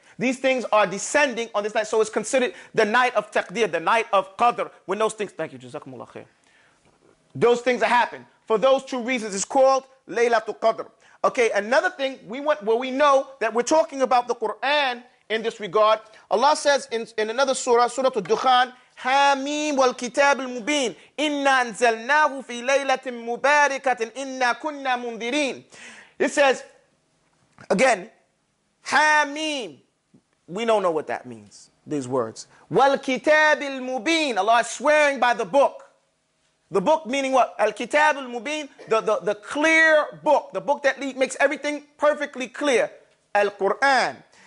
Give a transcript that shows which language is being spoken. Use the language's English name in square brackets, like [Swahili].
[English] These things are descending on this night. So it's considered the night of taqdir, the night of qadr. When those things, thank you, Jazakumullah khair. Those things happen. For those two reasons, it's called Laylatul Qadr. Okay, another thing, we know that we're talking about the Qur'an in this regard. Allah says in another surah, Surah Al-Dukhan, [Arabic] حاميم والكتاب المبين إنا أنزلناه في ليلة مباركة إنا كنا منذرين. [English] It says, again, حاميم. We don't know what that means, these words. [Arabic] والكتاب المبين. [English] Allah is swearing by the book. The book meaning what? Al-Kitab al-Mubin, the clear book. The book that makes everything perfectly clear. Al-Qur'an.